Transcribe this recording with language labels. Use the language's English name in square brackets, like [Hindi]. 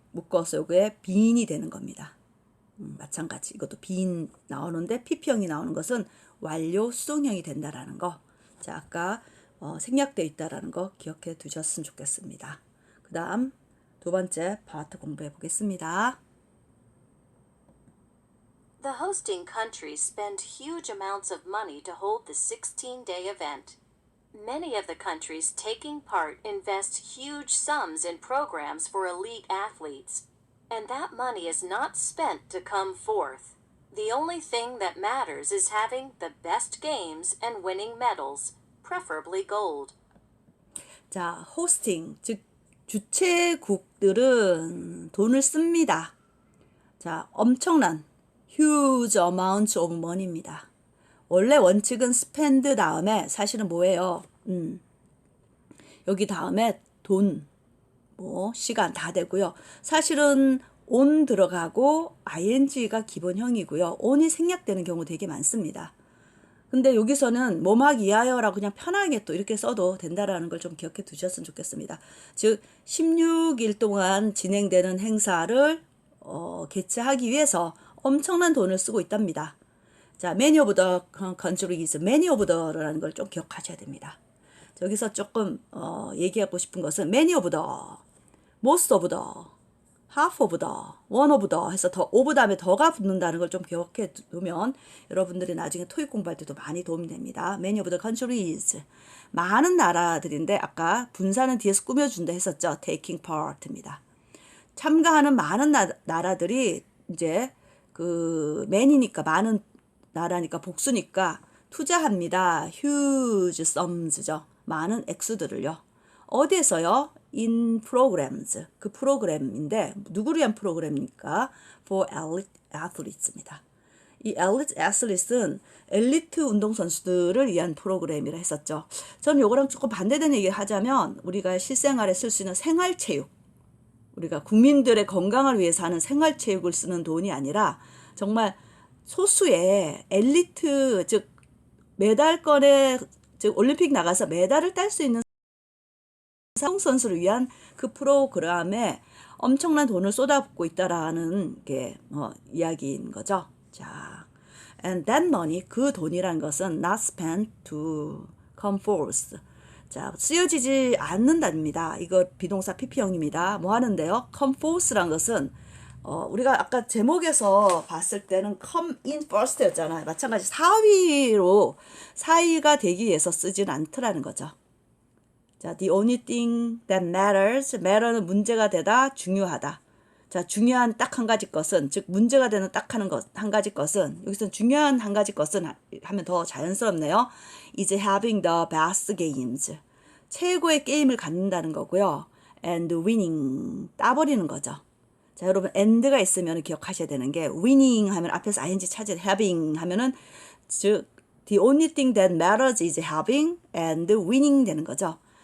[Korean] 묶어서 이게 being이 되는 겁니다. 마찬가지 이것도 being 나오는데 pp형이 나오는 것은 완료 수동형이 된다라는 거. 자, 아까 생략되어 있다라는 거 기억해 두셨으면 좋겠습니다. 그 다음 두 번째 파트 공부해 보겠습니다. [English] The hosting countries spend huge amounts of money to hold the 16-day event. Many of the countries taking part invest huge sums in programs for elite athletes, and that money is not spent to come fourth. The only thing that matters is having the best games and winning medals, preferably gold. [Korean] 자, 호스팅, 즉 주최국들은 돈을 씁니다. [English] 자, [Korean] 엄청난 [English] huge amount of money입니다. [Korean] 원래 원칙은 spend 다음에 사실은 뭐예요? 여기 다음에 돈, 뭐 시간 다 되고요. 사실은 on 들어가고 ing가 기본형이고요. on이 생략되는 경우 되게 많습니다. 근데 여기서는 뭐막 이하여라고 그냥 편하게 또 이렇게 써도 된다라는 걸 좀 기억해 두셨으면 좋겠습니다. 즉 16일 동안 진행되는 행사를 개최하기 위해서 엄청난 돈을 쓰고 있답니다. [English] 자, many of the countries, many of the라는 걸 좀 [Korean] 기억하셔야 됩니다. 여기서 조금 얘기하고 싶은 것은 many of the, most of the, half of the, one of the 해서 더 of 다음에 더가 붙는다는 걸 좀 기억해 두면 여러분들이 나중에 토익 공부할 때도 많이 도움이 됩니다. [English] Many of the countries, [Korean] 많은 나라들인데 아까 분사는 뒤에서 꾸며준다 했었죠. [English] Taking part입니다. [Korean] 참가하는 많은 나라들이 이제 그 many니까 많은 나라니까 복수니까 투자합니다. [English] huge sums [Korean] 죠. 많은 액수들을요. 어디에서요? [English] in programs. [Korean] 그 프로그램인데 누구를 위한 프로그램입니까? [English] for elite athletes입니다. [Korean] 이 elite athletes는 엘리트 운동선수들을 위한 프로그램이라 했었죠. 저는 요거랑 조금 반대되는 얘기를 하자면 우리가 실생활에 쓸 수 있는 생활체육, 우리가 국민들의 건강을 위해서 하는 생활체육을 쓰는 돈이 아니라 정말 소수의 엘리트, 즉 메달권에, 즉 올림픽 나가서 메달을 딸 수 있는 선수를 위한 그 프로그램에 엄청난 돈을 쏟아붓고 있다라는 게 이야기인 거죠. [English] 자, and that money, [Korean] 그 돈이란 것은 [English] not spent to come forth. [Korean] 자, 쓰여지지 않는답니다. 이거 비동사 pp형입니다. 뭐 하는데요? come forth란 것은 우리가 아까 제목에서 봤을 때는 come in first 였잖아요. 마찬가지 4위가 되기 위해서 쓰진 않더라는 거죠. [English] 자, the only thing that matters, matter는 [Korean] 문제가 되다, 중요하다. 자, 중요한 딱 한 가지 것은, 즉 문제가 되는 딱 한 가지 것은, 여기서는 중요한 한 가지 것은 하면 더 자연스럽네요. [English] is having the best games. [Korean] 최고의 게임을 갖는다는 거고요. [English] and winning, [Korean] 따버리는 거죠. 자, 여러분 and가 있으면 기억하셔야 되는 게 winning 하면 앞에서 ing 차지 having 하면은 즉 [English] the only thing that matters is having and winning [Korean] 되는 거죠.